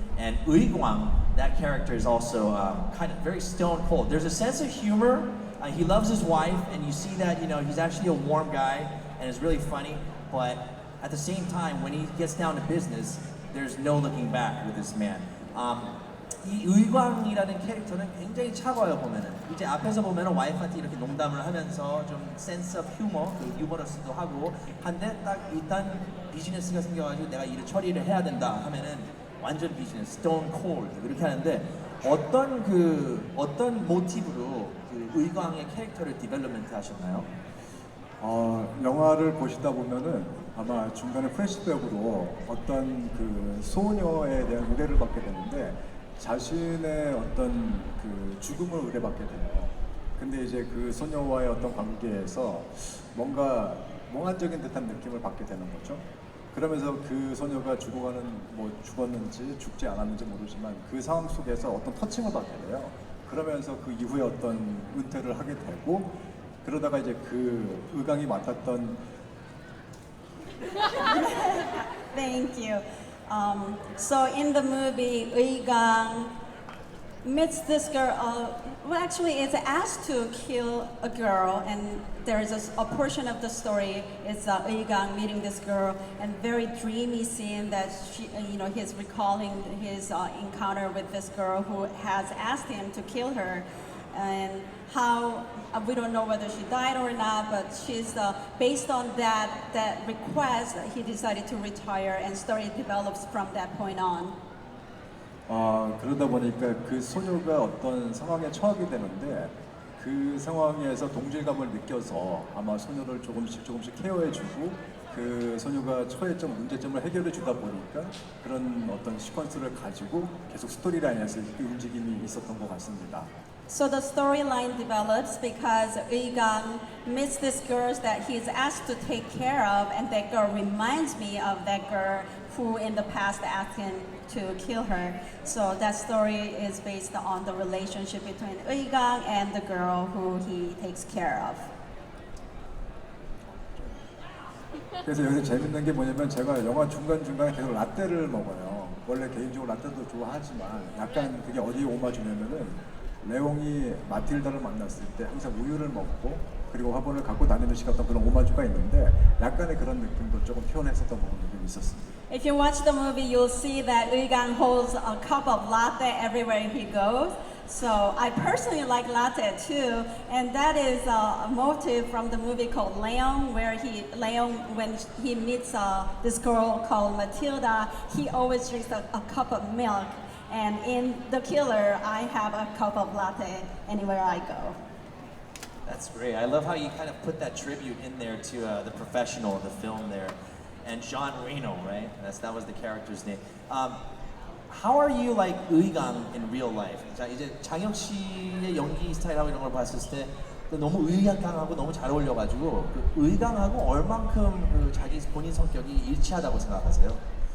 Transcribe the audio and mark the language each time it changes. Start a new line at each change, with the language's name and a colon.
English: And Ui Guang, that character is also kind of very stone cold. There's a sense of humor. He loves his wife, and you see that, he's actually a warm guy, and it's really funny. But at the same time, when he gets down to business, there's no looking back with this man.
Korean: 이 의광이라는 캐릭터는 굉장히 차가워요 보면은. 이제 앞에서 보면은 와이프한테 이렇게 농담을 하면서 좀
English: 센스 오브 휴머,
Korean: 그 유머러스도 하고 한데 딱 일단 비즈니스가 생겨가지고 내가 일을 처리를 해야 된다 하면은 완전 비즈니스,
English: stone cold
Korean: 이렇게 하는데 어떤 모티브로 그 의광의 캐릭터를 디벨롭먼트 하셨나요? 영화를 보시다 보면은 아마 중간에 플래시백으로 어떤 그 소녀에 대한 의뢰를 받게 되는데 자신의 어떤 그 죽음을 의뢰받게 돼요. 근데 이제 그 소녀와의 어떤 관계에서 뭔가 몽환적인 듯한 느낌을 받게 되는 거죠. 그러면서 그 소녀가 죽었는지 죽지 않았는지 모르지만 그 상황 속에서 어떤 터칭을 받게 돼요. 그러면서 그 이후에 어떤 은퇴를 하게 되고 그러다가 이제 그 의강이 맡았던
English: Thank you. So in the movie, Gang meets this girl. Well, actually, it's asked to kill a girl, and there is a portion of the story is Gang meeting this girl, and very dreamy scene that he's recalling his encounter with this girl who has asked him to kill her, and how we don't know whether she died or not, but she's based on that request, he decided to retire, and story develops from that point on.
Korean: 그러다 보니까 그 소녀가 어떤 상황에 처하게 되는데 그 상황에서 동질감을 느껴서 아마 소녀를 조금씩 케어해주고 그 소녀가 처했던 문제점을 해결해 주다 보니까 그런 어떤 시퀀스를 가지고 계속 스토리라인에서 그 움직임이 있었던 것 같습니다.
English: So the storyline develops because Gang meets this girl that he's asked to take care of, and that girl reminds me of that girl who in the past asked him to kill her. So that story is based on the relationship between Gang and the girl who he takes care of.
Korean: 그래서 여기서 재밌는 게 뭐냐면 제가 영화 중간중간에 계속 라떼를 먹어요. 원래 개인적으로 라떼도 좋아하지만 약간 그게 어디에 오마주냐면은 레옹이 마틸다를 만났을 때 항상 우유를 먹고 그리고 화분을 갖고 다니는 식었던 그런 오마주가 있는데 약간의 그런 느낌도 조금 표현했었던 부분이 있었습니다.
English: If you watch the movie, you'll see that Gang holds a cup of latte everywhere he goes. So I personally like latte too, and that is a motive from the movie called Leon, where Leon, when he meets this girl called Matilda, he always drinks a cup of milk. And in The Killer, I have a cup of latte anywhere I go. That's great. I love how you kind of put that tribute in there to the professional of the film there, and Jean Reno, right? That was the character's name. How are you like 의강 in real life?
Korean: 자 이제 장혁 씨의 연기 스타일하고 이런 걸 봤을 때 너무 의강하고 너무 잘 어울려가지고 그 의강하고 얼만큼 그 자기 본인 성격이 일치하다고 생각하세요?